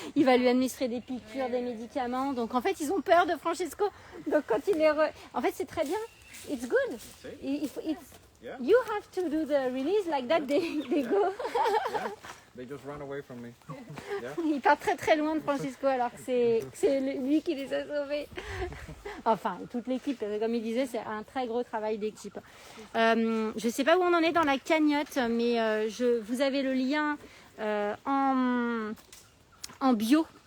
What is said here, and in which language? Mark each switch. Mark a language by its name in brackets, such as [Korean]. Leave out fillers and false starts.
[French] Il va lui administrer des piqûres, des médicaments. Donc en fait, ils ont peur de Francisco. Donc quand il les en fait, c'est très bien. [English] It's good. Yeah. You have to do the release like that. They go. Yeah, they just run away from me. Yeah. [French] Il part très très loin de Francisco alors que c'est lui qui les a sauvés. Enfin, toute l'équipe, parce que comme il disait, c'est un très gros travail d'équipe. Je ne sais pas où on en est dans la cagnotte, mais vous avez le lien en bio.